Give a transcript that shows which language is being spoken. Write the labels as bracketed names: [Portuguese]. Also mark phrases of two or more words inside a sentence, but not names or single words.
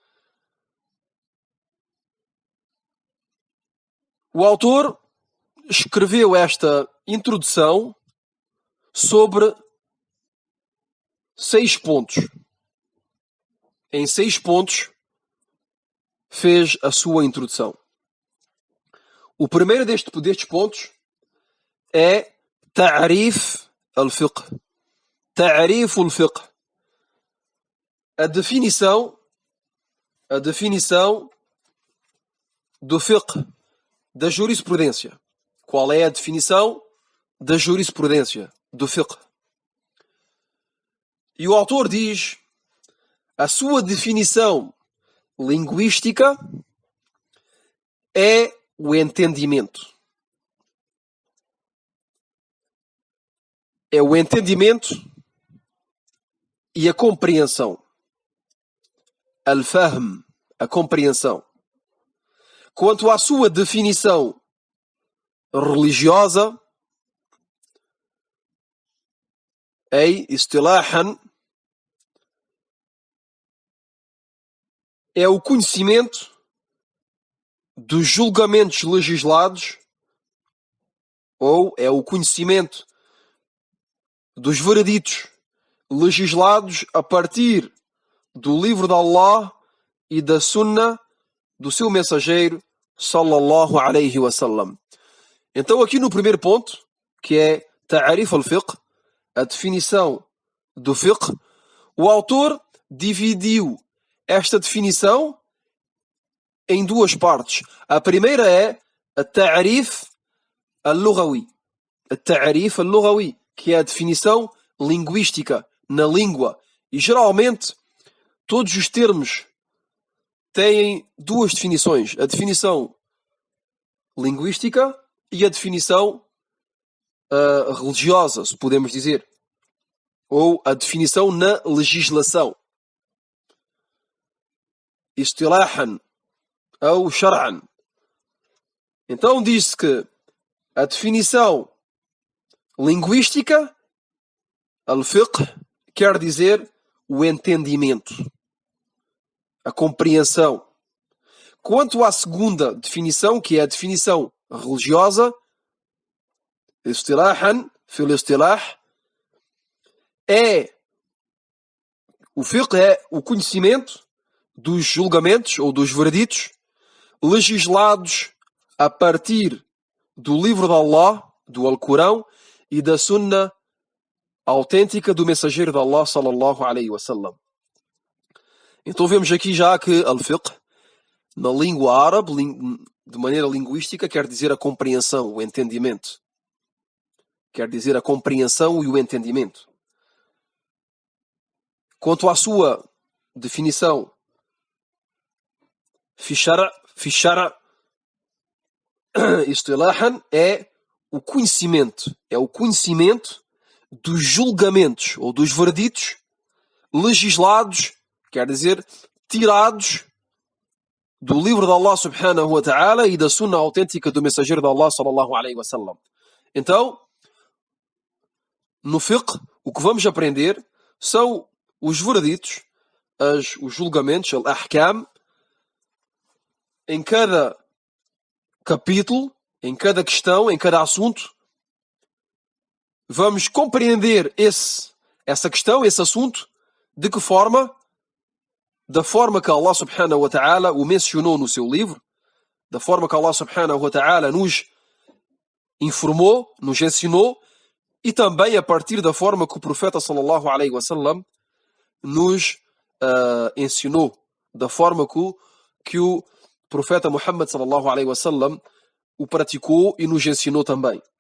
[Portuguese] O autor escreveu esta introdução sobre 6 pontos. Em 6 pontos fez a sua introdução. O primeiro destes pontos é [Arabic] تعريف الفقه. تعريف الفقه. [Portuguese] A definição do fiqh, da jurisprudência. Qual é a definição da jurisprudência, do fiqh? E o autor diz: a sua definição linguística é o entendimento. É o entendimento e a compreensão. Al-fahm, a compreensão. Quanto à sua definição religiosa, istilahan, é o conhecimento dos julgamentos legislados, ou é o conhecimento dos vereditos legislados a partir do livro de Allah e da Sunnah do seu mensageiro, [Arabic] صلى الله عليه وسلم. [Portuguese] Então aqui no primeiro ponto, que é [Arabic] تعريف الفقه, [Portuguese] a definição do fiqh, o autor dividiu esta definição em 2 partes. A primeira é a [Arabic] التعريف اللغوي. [Portuguese] A [Arabic] التعريف اللغوي, [Portuguese] que é a definição linguística, na língua. E geralmente todos os termos têm 2 definições. A definição linguística e a definição religiosa, se podemos dizer. Ou a definição na legislação. Istilahan ou shar'an. Então diz-se que a definição linguística, al-fiqh, quer dizer o entendimento, a compreensão. Quanto à segunda definição, que é a definição religiosa, istilahan, [Arabic] في الاصطلاح, [Portuguese] o fiqh é o conhecimento dos julgamentos ou dos vereditos legislados a partir do livro de Allah, do Alcorão, e da Sunnah autêntica do mensageiro de Allah, [Arabic] صلى الله عليه وسلم. [Portuguese] Então vemos aqui já que al-fiqh, na língua árabe, de maneira linguística, quer dizer a compreensão, o entendimento. Quer dizer a compreensão e o entendimento. Quanto à sua definição, [Arabic] في الشرع اصطلاحا, [Portuguese] é o conhecimento dos julgamentos ou dos vereditos legislados, quer dizer, tirados do livro de Allah [Arabic] سبحانه وتعالى [Portuguese] e da Sunnah autêntica do mensageiro de Allah [Arabic] صلى الله عليه وسلم. [Portuguese] Então, no fiqh, o que vamos aprender são os vereditos, os julgamentos, al-ahkam, em cada capítulo, em cada questão, em cada assunto. Vamos compreender essa questão, esse assunto, de que forma? Da forma que Allah [Arabic] سبحانه وتعالى [Portuguese] o mencionou no seu livro, da forma que Allah [Arabic] سبحانه وتعالى [Portuguese] nos informou, nos ensinou, e também a partir da forma que o profeta [Arabic] صلى الله عليه وسلم [Portuguese] nos ensinou, da forma que o profeta Muhammad [Arabic] صلى الله عليه وسلم [Portuguese] o praticou e nos ensinou também.